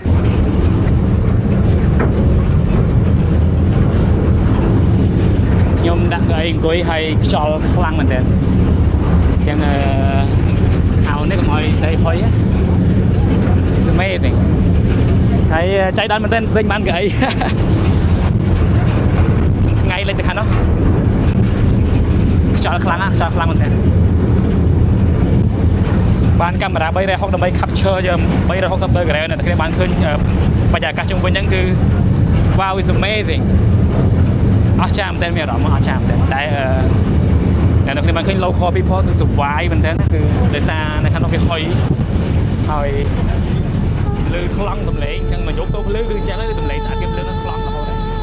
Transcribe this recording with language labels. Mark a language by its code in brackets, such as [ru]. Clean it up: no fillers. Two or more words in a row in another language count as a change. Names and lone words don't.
[km] ខ្ញុំដាក់កៅអីអង្គុយហើយខ្យល់ខ្លាំងមែនទែនអញ្ចឹងហៅនេះកុំឲ្យដីហុយ [en] It's amazing [km] ហើយចៃដន្យមែនទែនពេញបានកៅអីថ្ងៃលេចទៅខាងនោះ ខ្យល់ខ្លាំងមែនទែនបានកាមេរ៉ា360ដើម្បី capture យើង360 degree អ្នកទាំងគ្នាបានឃើញបរិយាកាសជុំវិញហ្នឹងគឺ [en] wow is amazing [km] អស្ចារ្យមែនទែនមានអារម្មណ៍អស្ចារ្យមែនទែនតែអ្នកទាំងគ្នាបានឃើញ [en] local people [km] គឺ survive មែនទែនគឺដោយសារនៅខាងនោះវាហុយហើយលឺខ្លាំងសំឡេងអញ្ចឹងមកយប់ទៅភ្លឺគឺអញ្ចឹងគឺសំឡេងអាគៀបភ្លើងនឹងខ្លាំងរហូត